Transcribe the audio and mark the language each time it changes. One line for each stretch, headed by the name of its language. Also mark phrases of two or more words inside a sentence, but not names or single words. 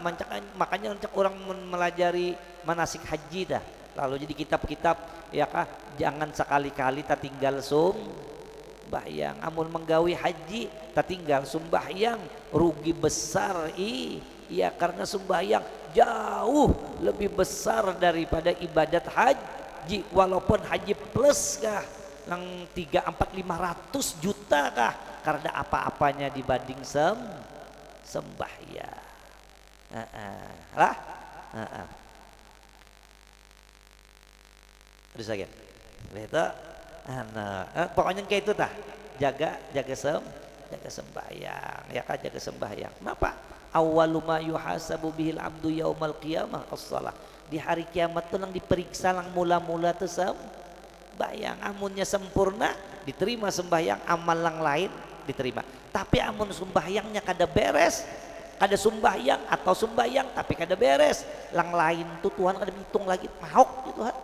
Banjar: makanya orang melajari manasik haji dah lalu jadi kitab-kitab, ya kah, jangan sekali-kali tak tinggal sembahyang, amun menggawi haji tak tinggal sembahyang rugi besar iya, karena sembahyang jauh lebih besar daripada ibadat haji, walaupun haji plus kah yang 3, 4, 500 juta kah, karena apa-apanya dibanding sembahyang. Terus lagi itu pokoknya kayak itu tah, jaga sembahyang, ya kan, jaga sembahyang. Kenapa?
Arabic: Awwalu ma yuhasabu bihil abdu yaumal qiyamah as-shalah.
Banjar: Di hari kiamat tuh nang diperiksa lang mula-mula tuh sembahyang, amunnya sempurna diterima sembahyang, amal lang lain diterima. Tapi amun sembahyangnya kada beres, kada sembahyang atau sembahyang tapi kada beres, lang lain tuh Tuhan kada hitung lagi, mahok gitu Tuhan.